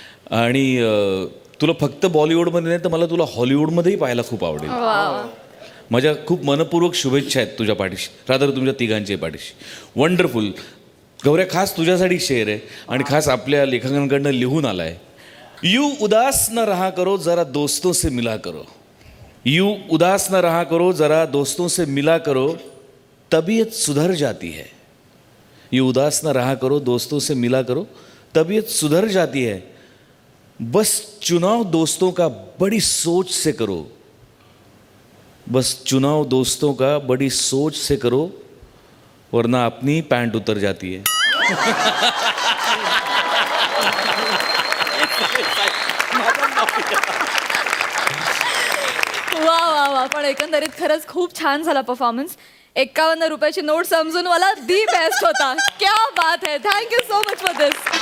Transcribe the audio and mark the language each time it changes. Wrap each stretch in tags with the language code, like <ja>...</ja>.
<mr>आणि तुला फक्त बॉलिवूडमध्ये नाही तर मला तुला हॉलिवूडमध्येही पाहायला खूप आवडेल. माझ्या खूप मनपूर्वक शुभेच्छा आहेत तुझ्या पाठीशी, रादर तुमच्या तिघांच्या पाठीशी. वंडरफुल. गौऱ्या, खास तुझ्यासाठी शेअर आहे आणि खास आपल्या लेखकांकडनं लिहून आला आहे.</mr> <hi>यू उदास न रहा करो, जरा दोस्तों से मिला करो. यू उदास न रहा करो, जरा दोस्तों से मिला करो, तबीयत सुधर जाती है. यू उदास न रहा करो, दोस्तों से मिला करो, तबीयत सुधर जाती है. बस चुनाव दोस्तों का बड़ी सोच से करो. बस चुनाव दोस्तों का बड़ी सोच से करो, वरना अपनी पैंट उतर जाती है.</hi> <mr>वा वा वा, पण एकंदरीत खरंच खूप छान झाला परफॉर्मन्स. 51 रुपयाची नोट समजून मला दी बेस्ट होता.</mr> <hi>क्या बात है,</hi> <en>Thank you so much for this.</en>